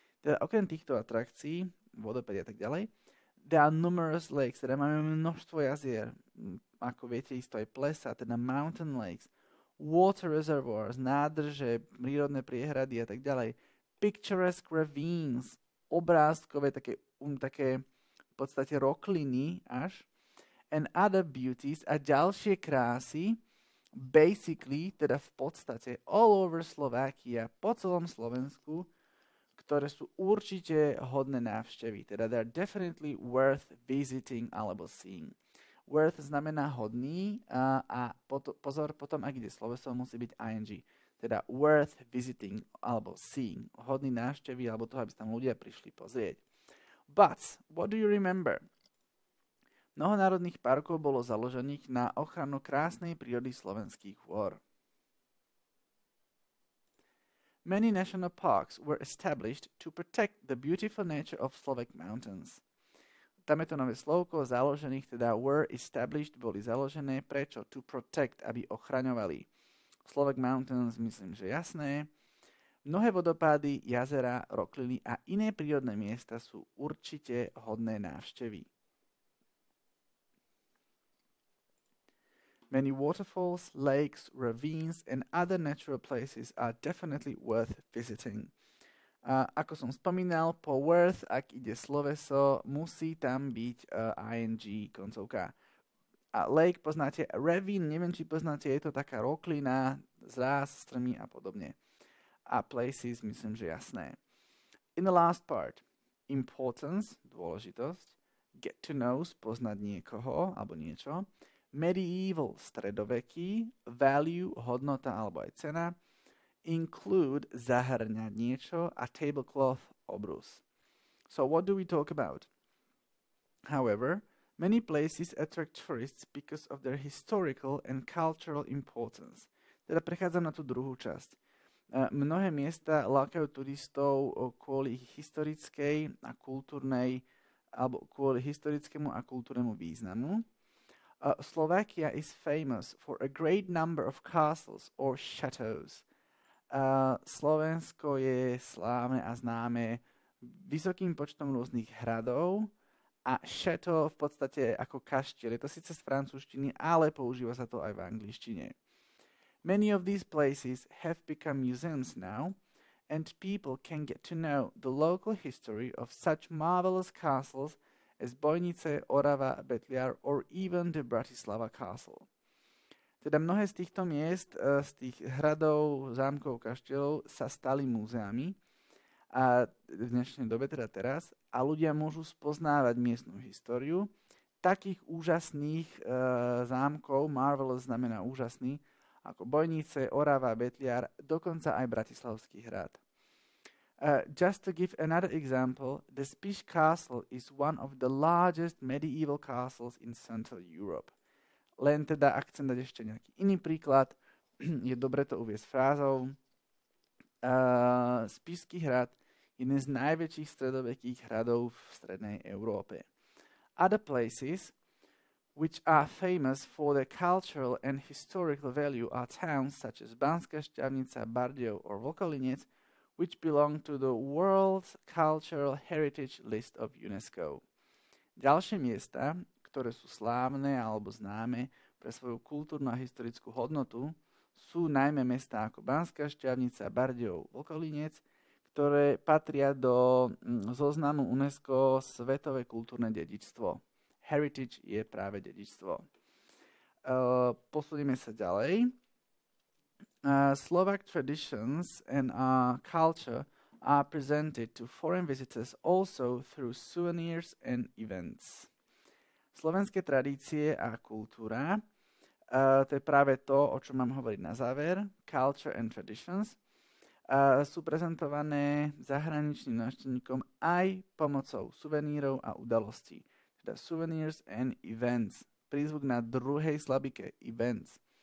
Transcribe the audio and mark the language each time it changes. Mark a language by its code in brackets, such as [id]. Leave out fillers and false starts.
[sk] Teda okrem týchto atrakcií, vodopády a tak ďalej, [en] there are numerous lakes, [sk] teda máme množstvo jazier, ako viete isto aj plesa, teda [en] mountain lakes, water reservoirs, [sk] nádrže, prírodné priehrady a tak ďalej, [en] picturesque ravines, [sk] obrázkové, také v podstate rokliny až, [en] and other beauties [sk] a ďalšie krásy, basically, teda v podstate [en] all over Slovakia, [sk] po celom Slovensku, ktoré sú určite hodné návštevy. [en] Teda they're definitely worth visiting alebo seeing. [sk] Worth znamená hodný a pozor, potom ak ide sloveso, musí byť ing. [en] Teda worth visiting alebo seeing. [sk] Hodný návštevy alebo toho, aby sa tam ľudia prišli pozrieť. [en] But, what do you remember? [sk] Mnoho národných parkov bolo založených na ochranu krásnej prírody slovenských hôr. [en] Many national parks were established to protect the beautiful nature of Slovak mountains. [sk] Tam je to nové slovko, založených, teda [en] were established, [sk] boli založené. Prečo? [en] To protect, [sk] aby ochraňovali. [en] Slovak mountains, [sk] myslím, že jasné. Mnohé vodopády, jazera, rokliny a iné prírodné miesta sú určite hodné návštevy. [en] Many waterfalls, lakes, ravines and other natural places are definitely worth visiting. [sk] Ako som spomínal, po worth, ak ide sloveso, musí tam byť ing koncovka. A lake poznáte, ravine, neviem, či poznáte, je to taká roklina, zráz, strmy a podobne. A places, myslím, že jasné. [en] In the last part, [sk] importance, dôležitosť, get to know, poznať niekoho alebo niečo, medieval, stredoveký, value, hodnota alebo aj cena, include zahrňať niečo a tablecloth obrus. [en] So what do we talk about? However, many places attract tourists because of their historical and cultural importance. [sk] Teda prechádzam na tú druhú časť. Mnohé miesta lákajú turistov kvôli historickej a kultúrnej alebo kvôli historickému a kultúrnemu významu. [en] Slovakia is famous for a great number of castles or chateaus. [sk] Slovensko je slávne a známe vysokým počtom rôznych hradov a chateau v podstate ako kaštiel. Je to síce z francúzštiny, ale používa sa to aj v angličtine. [en] Many of these places have become museums now, and people can get to know the local history of such marvelous castles as Bojnice, Orava, Betliar, or even the Bratislava Castle. [sk] Teda mnohé z týchto miest, z tých hradov, zámkov, kaštielov sa stali múzeami a v dnešnej dobe, teda teraz, a ľudia môžu spoznávať miestnu históriu takých úžasných zámkov, marvelous znamená úžasný, ako Bojnice, Orava, Betliar, dokonca aj Bratislavský hrad. [en] Just to give another example, the Spiš Castle is one of the largest medieval castles in Central Europe. [sk] Len teda, ak chcem dať ešte nejaký iný príklad, je dobre to uviesť frázou. Spišský hrad je jeden z najväčších stredovekých hradov v strednej Európe. [en] Other places which are famous for their cultural and historical value are towns such as Banská Štiavnica, Bardejov or Volkolinec, which belong to the World Cultural Heritage List of UNESCO. [sk] Ďalšie miesta, ktoré sú slávne alebo známe pre svoju kultúrnu a historickú hodnotu, sú najmä mestá ako Banská Štiavnica, Bardejov, Volkolinec, ktoré patria do zoznamu UNESCO Svetové kultúrne dedičstvo. Heritage je práve dedičstvo. Posunieme sa ďalej. [en] Slovak traditions and culture are presented to foreign visitors also through souvenirs and events. [sk] Slovenské tradície a kultúra, to je práve to, o čom mám hovoriť na záver, [en] culture and traditions, [sk] sú prezentované zahraničným návštevníkom aj pomocou suvenírov a udalostí. Teda [en] souvenirs and events. [sk] Prízvuk na druhej slabike, events.